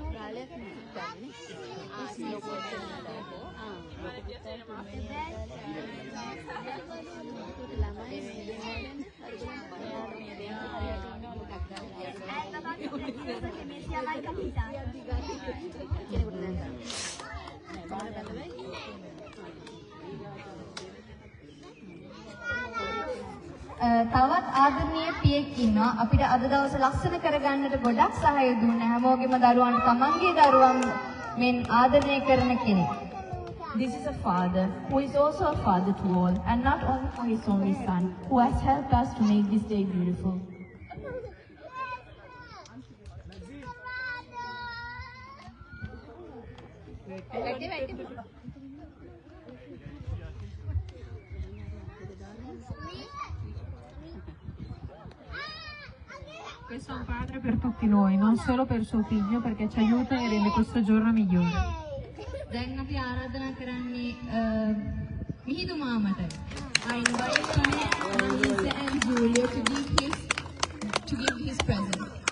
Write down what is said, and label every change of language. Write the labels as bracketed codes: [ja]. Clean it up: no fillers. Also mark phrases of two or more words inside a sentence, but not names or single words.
[it] Che sia mai capitato. [si] තවත් ආදරණීය පියෙක් ඉන්නවා. අපිට අද දවසේ ලස්සන කරගන්නට ගොඩක් සහාය දුන්න හැමෝගෙම දරුවන්ට තමන්ගේ දරුවන් මෙන් ආදරණය කරන කෙනෙක්. [en] This is a father who is also a father to all, and not only for his only son, who has helped us to make this day beautiful. [it] Questo è un padre per tutti noi, non solo per suo figlio, perché ci aiuta e rende questo giorno migliore. [si] දැන් අපි ආරාධනා කරන්නේ මිහිඳු මාමට. [en] I invite Lisa and Julia to give his present.